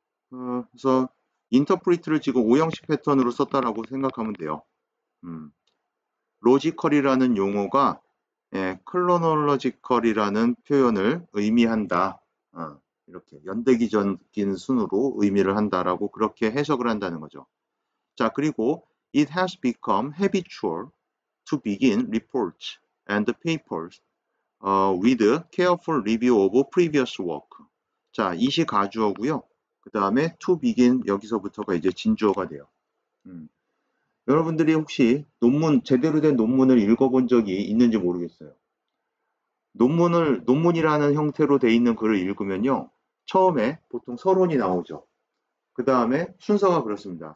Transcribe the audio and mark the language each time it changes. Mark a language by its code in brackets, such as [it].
[ko] 그래서 인터프리트를 지금 오형식 패턴으로 썼다라고 생각하면 돼요. 로지컬이라는 용어가 클로놀로지컬이라는 표현을 의미한다. 이렇게 연대기적인 순으로 의미를 한다라고 그렇게 해석을 한다는 거죠. [en] 자, 그리고 it has become habitual to begin reports and papers with careful review of previous work. [ko] 자, it이 가주어고요. 그 다음에 to begin 여기서부터가 이제 진주어가 돼요. 여러분들이 혹시 제대로 된 논문을 읽어본 적이 있는지 모르겠어요. 논문이라는 형태로 돼 있는 글을 읽으면요. 처음에 보통 서론이 나오죠. 그 다음에 순서가 그렇습니다.